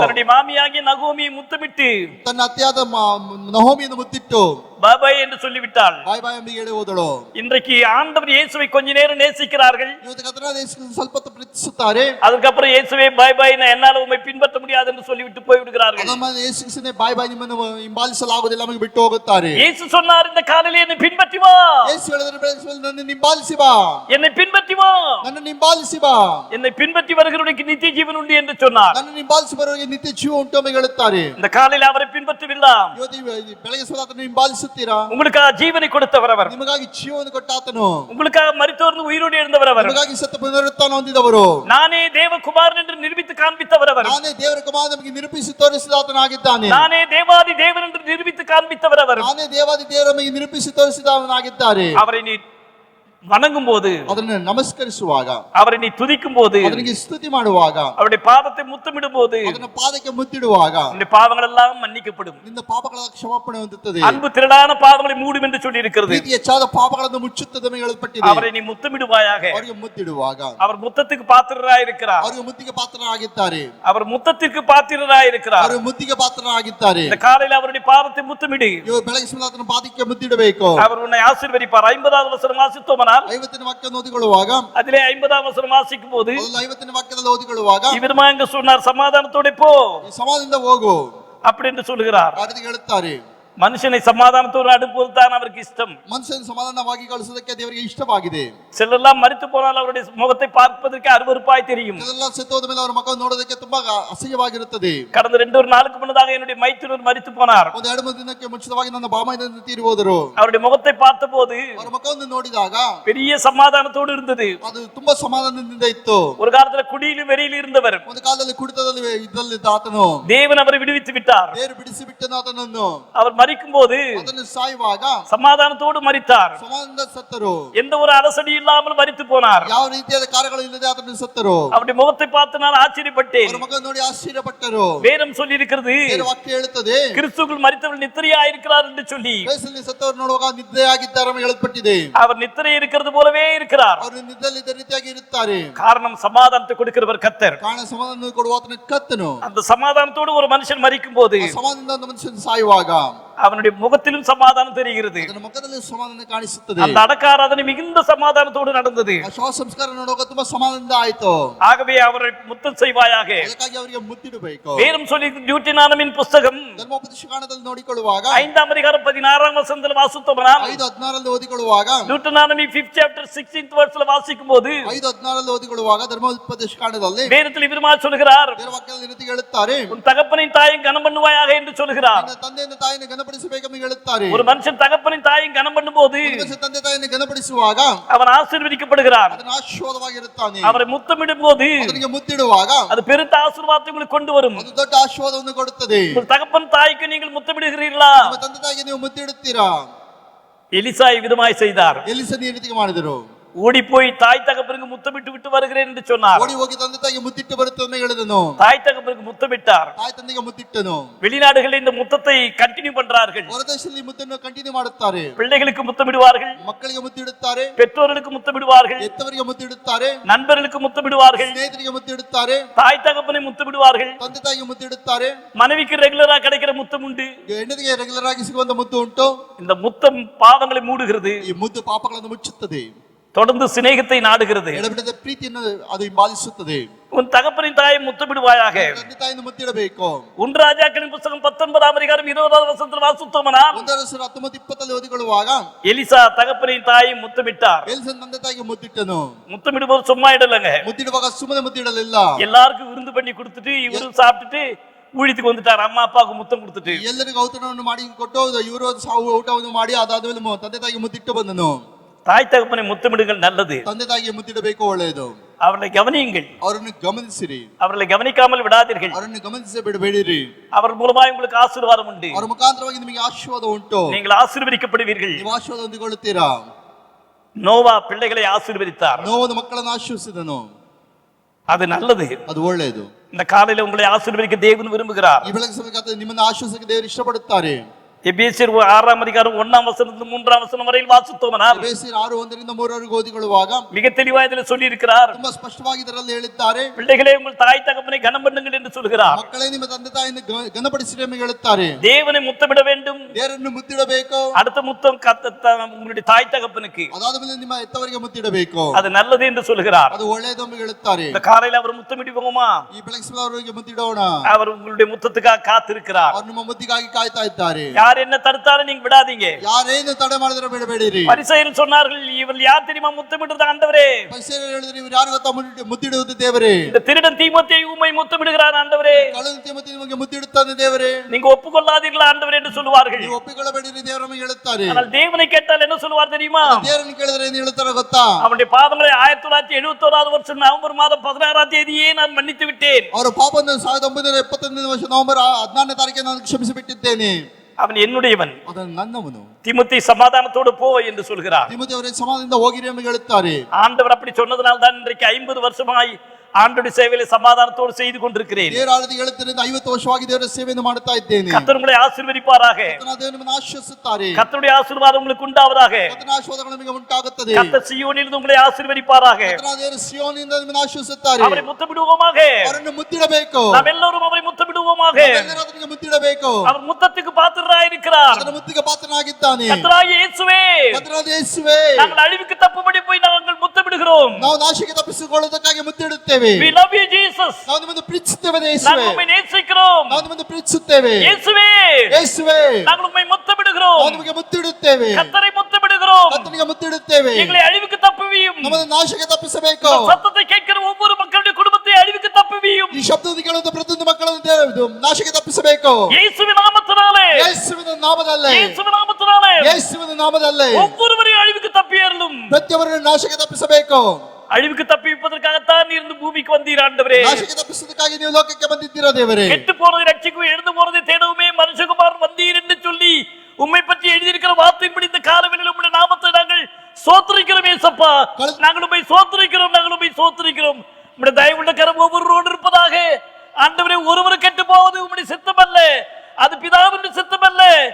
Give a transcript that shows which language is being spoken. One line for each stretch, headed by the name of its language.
Tamil: தன்னுடைய மாமியாகிய நகோமியை முத்தமிட்டு
Kannada: ತನ್ನ ಅತ್ತೆಯಾದ ನಹೋಮಿಯನ್ನು ಮುತ್ತಿಟ್ಟು
Tamil: பாபாய் என்று சொல்லிவிட்டாள்.
Kannada: ಬಾಯ್ ಬಾಯ್ ಎಂಬ ಹೇಳಿ ಹೋದಳು.
Tamil: இன்றைக்கு ஆண்டவர் இயேசுவை கொஞ்ச நேரம் நேசிக்கிறார்கள்.
Kannada: ಇವತ್ತು ಕತನ ದೇಶದಲ್ಲಿ ಸ್ವಲ್ಪ ಹೊತ್ತು ಪ್ರೀತಿಸುತ್ತಾರೆ.
Tamil: அதுக்கப்புறம் இயேசுவே பாய் பாய், நான் என்னால உம்மை பின்பற்ற முடியாது என்று சொல்லிவிட்டு போய் விடுகிறார்கள்.
Kannada: ನಮ್ಮ ಯೇಸುಕ್ರಿಸ್ತನೇ ಬಾಯ್ ಬಾಯ್ ನಿಮ್ಮನ್ನು ಹಿಂಬಾಲಿಸಲಾಗುವುದಿಲ್ಲ ನಮಗೆ ಬಿಟ್ಟು ಹೋಗುತ್ತಾರೆ.
Tamil: இயேசு சொன்னார், இந்த காலையிலே என்னை பின்பற்றி வா.
Kannada: ಯೇಸು ಹೇಳಿದರೆ ಬೆಳಗ್ಗೆ ನನ್ನನ್ನು ಹಿಂಬಾಲಿಸಿ ಬಾ.
Tamil: என்னை பின்பற்றி வா.
Kannada: ನನ್ನನ್ನು ಹಿಂಬಾಲಿಸಿ ಬಾ.
Tamil: என்னை பின்பற்றி வருகிறவனுக்கு நித்திய ஜீவன் உண்டு என்று சொன்னார்.
Kannada: ನನ್ನನ್ನು ಹಿಂಬಾಲಿಸಿ ಬರುವವರಿಗೆ ನಿತ್ಯ ಜೀವ ಉಂಟು ಎಂದು ಹೇಳುತ್ತಾರೆ.
Tamil: இந்த காலையில அவரை பின்பற்றவில்லாம்.
Kannada: ಇವತ್ತು ಬೆಳಗ್ಗೆ ಸಹ ಆತನನ್ನು ಹಿಂಬಾಲಿಸುತ್ತೀರಾ?
Tamil: உங்களுக்காக ஜீவனை கொடுத்தவர் அவர்.
Kannada: ನಿಮಗಾಗಿ ಜೀವವನ್ನು ಕೊಟ್ಟ ಆತನು.
Tamil: உங்களுக்காக மரித்தோர்ந்து உயிரோடு எழுந்தவர் அவர்.
Kannada: ನಿಮಗಾಗಿ ಸತ್ತ ಪುನರುತ್ಥಾನ ಹೊಂದಿದವರು.
Tamil: நானே தேவகுமாரன் என்று நிரூபித்து காண்பித்தவர் அவர்.
Kannada: ನಾನೇ ದೇವರ ಕುಮಾರ ನಮಗೆ ನಿರೂಪಿಸಿ ತೋರಿಸಿದ ಆತನಾಗಿದ್ದಾನೆ.
Tamil: நானே தேவாதி தேவன் என்று நிரூபித்து காண்பித்தவர் அவர்.
Kannada: ನಾನೇ ದೇವಾದಿ ದೇವರು ನಮಗೆ ನಿರೂಪಿಸಿ ತೋರಿಸಿದವನಾಗಿದ್ದಾರೆ.
Tamil: அவரை நீ வணங்கும் போது,
Kannada: ಅದನ್ನು ನಮಸ್ಕರಿಸುವಾಗ,
Tamil: அவரை நீ துதிக்கும் போது,
Kannada: ಅದನಿಗೆ ಸ್ತುತಿ ಮಾಡುವಾಗ,
Tamil: அவருடைய பாதத்தை முத்தமிடும் போது,
Kannada: ಅದನ್ನ ಪಾದಕ್ಕೆ ಮುತ್ತಿಡುವಾಗ
Tamil: உன்னுடைய பாவங்கள் எல்லாம் மன்னிக்கப்படும்.
Kannada: ನಿನ್ನ ಪಾಪಗಳ ಕ್ಷಮಾಪಣೆ ಹೊಂದುತ್ತದೆ.
Tamil: அன்பு திரளான பாவங்களை மூடும் என்று சொல்லி இருக்கிறது.
Kannada: ಪ್ರೀತಿ ಹೆಚ್ಚಾದ ಪಾಪಗಳನ್ನು ಮುಚ್ಚುತ್ತದೆ ಎಂದು ಹೇಳಲ್ಪಟ್ಟಿದೆ.
Tamil: அவரை நீ முத்தமிடுவாயாக.
Kannada: ಅವರಿಗೆ ಮುತ್ತಿಡುವಾಗ
Tamil: அவர் முத்தத்துக்கு பாத்திரராய் இருக்கிறார்.
Kannada: ಅವರಿಗೆ ಮುತ್ತಿಗೆ ಪಾತ್ರರಾಗಿದ್ದಾರೆ.
Tamil: அவர் முத்தத்திற்கு பாத்திரராய் இருக்கிறார்.
Kannada: ಅವರು ಮುತ್ತಿಗೆ ಪಾತ್ರರಾಗಿದ್ದಾರೆ.
Tamil: இந்த காலையில் அவருடைய பாதத்தை முத்தமிடு.
Kannada: ಇವರು ಬೆಳಗ್ಗೆ ಸಮಯ ಆತನ ಪಾದಕ್ಕೆ ಮುತ್ತಿಡಬೇಕು.
Tamil: அவர் உன்னை ஆசீர்வதிப்பார். 50வது வசனம் வாசித்தோமானால்
Kannada: 50ನೇ ವಾಕ್ಯವನ್ನು ಓದಿಕೊಳ್ಳುವಾಗ,
Tamil: அதிலே 50வது வசனம் வாசிக்கும் போது
Kannada: 50ನೇ ವಾಕ್ಯದಲ್ಲಿ ಓದಿಕೊಳ್ಳುವಾಗ
Tamil: இவருமா எங்க சொன்னார், சமாதானத்தோட போ
Kannada: ಈ ಸಮಾಧಾನದಿಂದ ಹೋಗು
Tamil: அப்படி என்று சொல்லுகிறார்.
Kannada: ಆ ರೀತಿ ಹೇಳುತ್ತಾರೆ.
Tamil: மனுஷனை சமாதானத்தோடு அனுப்புவது தான் அவருக்கு இஷ்டம்.
Kannada: ಮನುಷ್ಯನ ಸಮಾಧಾನವಾಗಿ ಕಳಿಸುವುದಕ್ಕೆ ದೇವರಿಗೆ ಇಷ್ಟವಾಗಿದೆ.
Tamil: சிலரெல்லாம் மரித்து போனால் அவருடைய முகத்தை பார்ப்பதற்கு அருவருப்பாய் தெரியும்.
Kannada: ಇದೆಲ್ಲ ಸತ್ತೋದ ಮೇಲೆ ಅವರ ಮುಖವನ್ನು ನೋಡೋದಕ್ಕೆ ತುಂಬಾ ಅಸಹ್ಯವಾಗಿರುತ್ತದೆ.
Tamil: கடந்த 2 நாளுக்கு முன்னதாக என்னுடைய மைத்துனர் மரித்து போனார்.
Kannada: ಒಂದು 2 ದಿನಕ್ಕೆ ಮುಂಚಿತವಾಗಿ ನನ್ನ ಬಾಮೈದನ ತೀರಿ ಹೋದರು.
Tamil: அவருடைய முகத்தை பார்த்தபோது
Kannada: ಅವರ ಮುಖವನ್ನು ನೋಡಿದಾಗ
Tamil: பெரிய சமாதானத்தோடு இருந்தது.
Kannada: ಅದು ತುಂಬಾ ಸಮಾಧಾನದಿಂದ ಇತ್ತು.
Tamil: ஒரு காலத்துல குடியிலும் வெறியிலும் இருந்தவர்
Kannada: ಒಂದು ಕಾಲದಲ್ಲಿ ಕುಡಿತದಲ್ಲಿ ಇದ್ದಲ್ಲಿದ್ದ ಆತನು
Tamil: தேவன் அவரை விடுவித்து விட்டார்.
Kannada: ದೇವರು ಬಿಡಿಸಿ ಬಿಟ್ಟನು ಆತನನ್ನು.
Tamil: அவர் மரிக்கும் போது
Kannada: ಅದನ್ನು ಸಾಯುವಾಗ
Tamil: சமாதானத்தோடு மரித்தார்.
Kannada: ಸಮಾಧಾನದಿಂದ ಸತ್ತರು.
Tamil: எந்த ஒரு அலசடி இல்லாமல் மரித்து போனார்.
Kannada: ಯಾವ ರೀತಿಯಾದ ಕಾರ್ಯಗಳು ಇಲ್ಲದೆ ಆತನು ಸತ್ತರು.
Tamil: அவருடைய முகத்தை பார்த்து நான் ஆச்சரியப்பட்டேன்.
Kannada: ಅವರ ಮುಖ ನೋಡಿ ಆಶ್ಚರ್ಯಪಟ್ಟರು.
Tamil: வேதம் சொல்லி இருக்கிறது,
Kannada: ದೇವರ ವಾಕ್ಯ ಹೇಳುತ್ತದೆ,
Tamil: கிறிஸ்துவுக்குள் மரித்தவர்கள் நித்திரையாய் இருக்கிறார் என்று சொல்லி.
Kannada: ವಯಸ್ಸಲ್ಲಿ ಸತ್ತವರು ನೋಡುವಾಗ ನಿದ್ರೆಯಾಗಿದ್ದಾರೆ ಎಂದು ಹೇಳಲ್ಪಟ್ಟಿದೆ.
Tamil: அவர் நித்திரை இருக்கிறது போலவே இருக்கிறார்.
Kannada: ಅವರು ನಿದ್ರೆಯಲ್ಲಿ ಇದ್ದ ರೀತಿಯಾಗಿ ಇರುತ್ತಾರೆ.
Tamil: காரணம் சமாதானத்தை கொடுக்கிறவர் கர்த்தர்.
Kannada: ಕಾರಣ ಸಮಾಧಾನ ಕೊಡುವ ಆತನ ಕರ್ತನು.
Tamil: அந்த சமாதானத்தோடு ஒரு மனுஷன் மரிக்கும் போது
Kannada: ಆ ಸಮಾಧಾನದಿಂದ ಒಂದು ಮನುಷ್ಯನು ಸಾಯುವಾಗ
Tamil: அவனுடைய முகத்திலும் சமாதானம் தெரிகிறது.
Kannada: ಅದರ ಮುಖದಲ್ಲಿ ಸಮಾಧಾನ ಕಾಣಿಸುತ್ತದೆ.
Tamil: அந்த அடக்காராதனை மிகுந்த சமாதானத்தோடு நடந்தது.
Kannada: ಆ ಶವ ಸಂಸ್ಕಾರ ನೋಡುವಾಗ ತುಂಬಾ ಸಮಾಧಾನದಿಂದ ಆಯಿತು.
Tamil: ஆகவே அவரை முத்தம் செய்வாயாக.
Kannada: ಅದಕ್ಕಾಗಿ ಅವರಿಗೆ ಮುತ್ತಿಡಬೇಕು.
Tamil: வேதம் சொல்லி டியூட்டினானமின் புஸ்தகம்
Kannada: ಧರ್ಮೋಪದೇಶ ಕಾಂಡದಲ್ಲಿ ನೋಡಿಕೊಳ್ಳುವಾಗ
Tamil: 5ஆம் அதிகாரம் 16ஆம் வசனத்தில் வாசித்தோமானால்
Kannada: 5:16 ಓದಿಕೊಳ್ಳುವಾಗ
Tamil: டியூட்டினானமி
English: 5th chapter 16th verse
Tamil: வாசிக்கும் போது
Kannada: 5:16 ಓದಿಕೊಳ್ಳುವಾಗ ಧರ್ಮೋಪದೇಶ ಕಾಂಡದಲ್ಲಿ
Tamil: வேதத்தில் இவருமா சொல்கிறார்,
Kannada: ದೇವರ ವಾಕ್ಯದಲ್ಲಿ ಈ ರೀತಿ ಹೇಳುತ್ತಾರೆ,
Tamil: உன் தகப்பனின் தாயும் கனம் பண்ணுவாயாக என்று சொல்கிறார்.
Kannada: ನಿನ್ನ ತಂದೆಯನ್ನು ತಾಯಿಯನ್ನು ಘನಪಡಿಸಬೇಕೆಂದು ಹೇಳುತ್ತಾರೆ.
Tamil: ஒரு மனுஷன் தகப்பனின் தாயும் கனம் பண்ணும்போது
Kannada: ಮನುಷ್ಯ ತಂದೆ ತಾಯಿಯನ್ನು ಘನಪಡಿಸುವಾಗ
Tamil: அவன் ஆசீர்வதிக்கப்படுகிறான்.
Kannada: ಅದನ್ನು ಆಶೀರ್ವಾದವಾಗಿರುತ್ತಾನೆ.
Tamil: அவரை முத்தமிடும் போது
Kannada: ಅದನಿಗೆ ಮುತ್ತಿಡುವಾಗ
Tamil: அது பெருத்த ஆசீர்வாதத்தை உங்களுக்கு கொண்டு வரும்.
Kannada: ಅದು ದೊಡ್ಡ ಆಶೀರ್ವಾದವನ್ನು ಕೊಡುತ್ತದೆ.
Tamil: உங்கள் தகப்பன் தாய்க்கு நீங்கள் முத்தமிடுகிறீர்களா?
Kannada: ನಿಮ್ಮ ತಂದೆ ತಾಯಿಗೆ ನೀವು ಮುತ್ತಿಡುತ್ತೀರಾ?
Tamil: எலிசா விதமாய் செய்தார்.
Kannada: ಎಲಿಸನ ಈ ರೀತಿಗೆ ಮಾಡಿದರು.
Tamil: ஓடி போய் தாய் தகப்பனுக்கு முத்தமிட்டு விட்டு வருகிறேன் என்று சொன்னார்.
Kannada: ಓಡಿ ಹೋಗಿ ತಂದೆ ತಾಯಿಗೆ ಮುತ್ತಿಟ್ಟು ಬರುತ್ತೇನೆ ಹೇಳಿದನು.
Tamil: தாய் தகப்பனுக்கு முத்தமிட்டார்.
Kannada: ತಾಯಿ ತಂದೆಗೆ ಮುತ್ತಿಟ್ಟನು.
Tamil: வெளிநாடுகளில் இந்த முத்தத்தை கண்டினியூ பண்றார்கள்.
Kannada: ಹೊರದೇಶದಲ್ಲಿ ಮುತ್ತನ್ನು ಕಂಟಿನ್ಯೂ ಮಾಡುತ್ತಾರೆ.
Tamil: பிள்ளைகளுக்கு முத்தமிடுவார்கள்,
Kannada: ಮಕ್ಕಳಿಗೆ ಮುತ್ತಿಡುತ್ತಾರೆ,
Tamil: பெற்றோர்களுக்கு முத்தமிடுவார்கள்,
Kannada: ಹೆತ್ತವರಿಗೆ ಮುತ್ತಿಡುತ್ತಾರೆ,
Tamil: நண்பர்களுக்கு முத்தமிடுவார்கள்,
Kannada: ಸ್ನೇಹಿತರಿಗೆ ಮುತ್ತಿಡುತ್ತಾರೆ,
Tamil: தாய் தகப்பனை முத்தமிடுவார்கள்.
Kannada: ತಂದೆ ತಾಯಿಗೆ ಮುತ್ತಿಡುತ್ತಾರೆ.
Tamil: மனைவிக்கு ரெகுலரா கிடைக்கிற முத்தம் உண்டு.
Kannada: ಹೆಂಡತಿಗೆ ರೆಗ್ಯುಲರ್ ಆಗಿ ಸಿಗುವಂತ ಮುತ್ತು ಉಂಟು.
Tamil: இந்த முத்தம் பாவங்களை மூடுகிறது,
Kannada: ಈ ಮುದ್ದು ಪಾಪಗಳನ್ನು ಮುಚ್ಚುತ್ತದೆ,
Tamil: தொடர்ந்து சிநேகத்தை நாடுகிறது.
Kannada: ಎಡಬಿಡದ ಪ್ರೀತಿಯನ್ನು ಅದು ಹಿಂಬಾಲಿಸುತ್ತದೆ.
Tamil: உன் தகப்பனின் தாயை முத்தமிடுவாயாக.
Kannada: ತಂದೆ ತಾಯಿಯನ್ನು ಮುತ್ತಿಡಬೇಕು.
Tamil: ஒன்று ராஜாக்களின் புத்தகம் 19ஆம் அதிகாரம் 20வது வசனத்தில் வாசித்தோமானால்,
Kannada: 19:19 ಓದಿಕೊಳ್ಳುವಾಗ
Tamil: எலிசா தகப்பனின் தாயை முத்தமிட்டார்.
Kannada: ಎಲಿಸನ ತಂದೆ ತಾಯಿಗೆ ಮುತ್ತಿಟ್ಟನು.
Tamil: முத்தமிடும்போது சும்மா இடலங்க,
Kannada: ಮುತ್ತಿಡುವಾಗ ಸುಮ್ಮನೆ ಮುತ್ತಿಡಲಿಲ್ಲ.
Tamil: எல்லாருக்கும் விருந்து பண்ணி கொடுத்துட்டு இவரும் சாப்பிட்டுட்டு ஊழியத்துக்கு வந்துட்டார். அம்மா அப்பாவுக்கு முத்தம் கொடுத்துட்டு
Kannada: ಎಲ್ಲರಿಗೂ ಔತಣವನ್ನು ಮಾಡಿ ಕೊಟ್ಟು ಇವರು ಊಟವನ್ನು ಮಾಡಿ ಅದಾದ್ಮೇಲೆ ತಂದೆ ತಾಯಿಗೆ ಮುತ್ತಿಟ್ಟು ಬಂದನು.
Tamil: தாய் தகப்பனை முத்தமிடுங்கள் நல்லது.
Kannada: ತಂದೆ ತಾಯಿಗೆ ಮುತ್ತಿಡಬೇಕು, ಒಳ್ಳೆಯದು.
Tamil: அவர்களை கவனியுங்கள்,
Kannada: ಅವರನ್ನು ಗಮನಿಸಿರಿ,
Tamil: அவர்களை கவனிக்காமல் விடாதீர்கள்.
Kannada: ಅವರನ್ನು ಗಮನಿಸಿ ಬಿಡಬೇಡಿರಿ.
Tamil: அவர் மூலமாக உங்களுக்கு ஆசீர்வாதம் உண்டு.
Kannada: ಅವರ ಮುಖಾಂತರವಾಗಿ ನಿಮಗೆ ಆಶೀರ್ವಾದ ಉಂಟು.
Tamil: நீங்கள் ஆசீர்வதிக்கப்படுவீர்கள்.
Kannada: ನೀವು ಆಶೀರ್ವಾದ ಹೊಂದಿಕೊಳ್ಳುತ್ತೀರಾ.
Tamil: நோவா பிள்ளைகளை ஆசீர்வதித்தார்.
Kannada: ನೋವದ ಮಕ್ಕಳನ್ನು ಆಶೀರ್ವದಿಸಿದನು.
Tamil: அது நல்லது.
Kannada: ಅದು ಒಳ್ಳೆಯದು.
Tamil: இந்த காலையில உங்களை ஆசீர்வதிக்க தேவன் விரும்புகிறார்.
Kannada: ಈ ಬೆಳಗ್ಗೆ ಸಮಯಕ್ಕೆ ನಿಮ್ಮನ್ನು ಆಶೀರ್ವದಿಸಕ್ಕೆ ದೇವರು ಇಷ್ಟಪಡುತ್ತಾರೆ.
Tamil: எபேசியர் 6ஆம் அதிகாரம் 1ஆம் வசனத்திலிருந்து 3ஆம் வசனம் வரையில் வாசித்தோமானால்,
Kannada: ಎಫೆಸಿಯர் 6:1-3 ಓದಿಕೊಳ್ಳುವಾಗ
Tamil: மிக தெளிவாக இதில் சொல்லி இருக்கிறார்.
Kannada: ತುಂಬಾ ಸ್ಪಷ್ಟವಾಗಿ ಇದರಲ್ಲಿ ಹೇಳಿದ್ದಾರೆ,
Tamil: பிள்ளைகளே உங்கள் தாய் தகப்பனை கனம் பண்ணுங்கள் என்று சொல்கிறார்.
Kannada: ಮಕ್ಕಳೇ ನಿಮ್ಮ ತಂದೆ ತಾಯಿಯನ್ನು ಘನಪಡಿಸಿರಿ ಎಂದು ಹೇಳುತ್ತಾರೆ.
Tamil: தேவனை முத்தமிட வேண்டும்.
Kannada: ದೇವರನ್ನು ಮುತ್ತಿಡಬೇಕು.
Tamil: அடுத்த முத்தம் உங்களுடைய தாய் தகப்பனுக்கு,
Kannada: ಅದಾದ ಮೇಲೆ ನಿಮ್ಮ ಹೆತ್ತವರಿಗೆ ಮುತ್ತಿಡಬೇಕು.
Tamil: அது நல்லது என்று சொல்கிறார்.
Kannada: ಅದು ಒಳ್ಳೆಯದು ಎಂದು ಹೇಳುತ್ತಾರೆ.
Tamil: இந்த காலையில் அவர் முத்தமிடுவோமா?
Kannada: ಈ ಬೆಳಗ್ಗೆ ಸಮಯ ಅವರಿಗೆ ಮುತ್ತಿಡೋಣ.
Tamil: அவர் உங்களுடைய முத்தத்துக்காக காத்திருக்கிறார்.
Kannada: ಅವರು ನಿಮ್ಮ ಮುತ್ತಿಗಾಗಿ ಕಾಯ್ತಾ ಇದ್ದಾರೆ.
Tamil: யார் என்ன தடுத்தாலும் நீங்க விடாதீங்க.
Kannada: ಯಾರೇನು ತಡೆ ಮಾಡಿದ್ರೆ ಬಿಡಬೇಡಿರಿ.
Tamil: பரிசேயர் சொன்னார்கள், இவர் யார் தெரியுமா முத்தமிடுறது? ஆண்டவரே.
Kannada: ಪರಿಸೇಯರು ಹೇಳಿದ್ರು, ಇವರು ಯಾರು ಗೊತ್ತಾ ಮುತ್ತಿಡುವುದು ದೇವರೇ.
Tamil: இந்த திருடன் தீமோத்தேயு உம்மை முத்தமிடுகிறார் ஆண்டவரே.
Kannada: ಕಳ್ಳನ ತಿಮೋತಿ ನಿಮಗೆ ಮುತ್ತಿಡುತ್ತಾನೆ ದೇವರೇ.
Tamil: நீங்க ஒப்புக்கொள்ளாதீர்களா ஆண்டவரே என்று சொல்வார்கள்.
Kannada: ನೀವು ಒಪ್ಪಿಕೊಳ್ಳಬೇಡಿರಿ ದೇವರನ್ನು ಹೇಳುತ್ತಾರೆ.
Tamil: ஆனால் தேவனை கேட்டால் என்ன சொல்வார் தெரியுமா?
Kannada: ದೇವರನ್ನು ಕೇಳಿದ್ರೆ ಏನು ಹೇಳ್ತಾರೆ ಗೊತ್ತಾ?
Tamil: அவருடைய பாவங்களை 1971 வருஷம் நவம்பர் மாதம் 16ஆம் தேதியே நான் மன்னித்து விட்டேன்.
Kannada: ಅವರ ಪಾಪವನ್ನು 1971 ವರ್ಷ ನವೆಂಬರ್ 14ನೇ ತಾರೀಕಿಗೆ ನಾನು ಕ್ಷಮಿಸಿ ಬಿಟ್ಟಿದ್ದೇನೆ.
Tamil: அவன் என்னுடையவன்,
Kannada: ಅದನ್ನು ನನ್ನವನು.
Tamil: திமுத்தி சமாதானத்தோடு போ என்று சொல்கிறார்.
Kannada: ತಿಮೋತಿ ಅವರೇ ಸಮಾಧಾನದಿಂದ ಹೋಗಿರಿ ಎಂದು ಹೇಳುತ್ತಾರೆ.
Tamil: ஆண்டவர் அப்படி சொன்னதனால தான் இன்றைக்கு 50 வருஷமாய் ஆண்டவருடைய சேவையில சமாதானத்தோடு செய்து கொண்டிருக்கிறேன்.
Kannada: ದೇವರ ಆಳದಿ ಹೇಳುತ್ತಿರುವುದರಿಂದ 50 ವರ್ಷವಾಗಿ ದೇವರ ಸೇವೆಯನ್ನು ಮಾಡುತ್ತಾ ಇದ್ದೇನೆ.
Tamil: கர்த்தர் உங்களை ஆசீர்வதிப்பாராக.
Kannada: ದೇವರು ನಿಮ್ಮನ್ನು ಆಶೀರ್ವದಿಸುತ್ತಾರೆ.
Tamil: கர்த்தருடைய ஆசீர்வாதம் உங்களுக்கு உண்டாவதாக.
Kannada: ಕರ್ತನ ಆಶೀರ್ವಾದಗಳು ನಿಮಗೆ ಉಂಟಾಗುತ್ತದೆ.
Tamil: கர்த்தர் சீயோனிலிருந்து உங்களை ஆசீர்வதிப்பாராக.
Kannada: ಕರ್ತನ ದೇವರು ಸಿಯೋನಿಂದ ನಿಮ್ಮನ್ನು ಆಶೀರ್ವದಿಸುತ್ತಾರೆ.
Tamil: அவரை முத்தமிடுவோமாக.
Kannada: ಅವರನ್ನು ಮುತ್ತಿಡಬೇಕು.
Tamil: நாம்
Kannada: ಎಲ್ಲರೂ
Tamil: அவரை முத்தமிடுவோமாக.
Kannada: ಎಲ್ಲರೂ ಅದಕ್ಕೆ ಮುತ್ತಿಡಬೇಕು.
Tamil: அவர் முத்தத்துக்கு பாத்திரராயிருக்கிறார்.
Kannada: ಅದರ ಮುತ್ತಿಗೆ ಪಾತ್ರನಾಗಿದ್ದಾನೆ.
Tamil: கர்த்தராகிய இயேசுவே,
Kannada: ಕರ್ತನಾದ ಯೇಸುವೇ,
Tamil: நாங்கள் அழிவுக்கு தப்பும்படி போய் நாங்கள் முத்தமிடுகிறோம்.
Kannada: ನಾವು ನಾಶಕ್ಕೆ ತಪ್ಪಿಸಿಕೊಳ್ಳುವುದಕ್ಕಾಗಿ ಮುತ್ತಿಡುತ್ತೇವೆ.
English: We love you Jesus.
Kannada: ನಾವು ನಿಮ್ಮನ್ನು ಪ್ರೀತಿಸುತ್ತೇವೆ
Tamil: நாங்கள்
Kannada: ಯೇಸುವೇ.
Tamil: உம்மை நேசிக்கிறோம்.
Kannada: ನಾವು ನಿಮ್ಮನ್ನು ಪ್ರೀತಿಸುತ್ತೇವೆ
Tamil: இயேசுவே,
Kannada: ಯೇಸುವೇ.
Tamil: நாங்கள் உம்மை முத்தமிடுகிறோம்.
Kannada: ನಾವು ನಿಮಗೆ ಮುತ್ತಿಡುತ್ತೇವೆ.
Tamil: கர்த்தரை முத்தமிடுகிறோம்.
Kannada: ಕರ್ತನಿಗೆ ಮುತ್ತಿಡುತ್ತೇವೆ.
Tamil: எங்களை அழிவுக்கு தப்புவியும்.
Kannada: ನಮ್ಮನ್ನು ನಾಶಕ್ಕೆ ತಪ್ಪಿಸಬೇಕು.
Tamil: சத்தத்தை கேட்கிற ஒவ்வொரு மக்களுடைய குடும்பத்தை அழிவுக்கு தப்புவியும்.
Kannada: ಈ ಶಬ್ದವನ್ನು ಕೇಳುವ ಪ್ರತಿಯೊಂದು ಮಕ್ಕಳನ್ನು ದೇವರು ನಾಶಕ್ಕೆ ತಪ್ಪಿಸಬೇಕು.
Tamil: இயேசுவின் நாமத்தினாலே,
Kannada: ಯೇಸುವಿನ ನಾಮದಲ್ಲೇ,
Tamil: இயேசுவின் நாமத்தினாலே
Kannada: ಯೇಸುವಿನ ನಾಮದಲ್ಲೇ
Tamil: ஒவ்வொருவரையும் அழிவுக்கு தப்பியறலும்.
Kannada: ಪ್ರತಿಯೊಬ್ಬರನ್ನು ನಾಶಕ್ಕೆ ತಪ್ಪಿಸಬೇಕು.
Tamil: அழிவுக்கு தப்பிப்பதற்காகத்தான் இருந்து பூமிக்கு வந்தீர் ஆண்டவரே.
Kannada: ನಾಶಕ್ಕೆ ತಪ್ಪಿಸುವುದಕ್ಕಾಗಿ ನೀವು ಲೋಕಕ್ಕೆ ಬಂದಿದ್ದೀರಾ ದೇವರೇ.
Tamil: கெட்டு போறதை ரட்சிக்கவும் எழுந்து போறதை தேடவுமே மனுஷகுமாரன் வந்தீர் என்று சொல்லி உம்மை பற்றி எழுதியிருக்கிற வார்த்தையின்படி இந்த காலவெளியில் உம்முடைய நாமத்தை நாங்கள் சோத்திரிக்கிறோம் ஏசப்பா. நாங்கள் உம்மை சோத்திரிக்கிறோம், நாங்கள் உம்மை சோத்திரிக்கிறோம். உம்முடைய தயவுள்ள கரம் ஒவ்வொருவரோடு இருப்பதாக. ஆண்டவரே, ஒருவர் கெட்டு போவது உம்முடைய சித்தம் அல்ல, அது பிதாவின் சித்தம் அல்ல.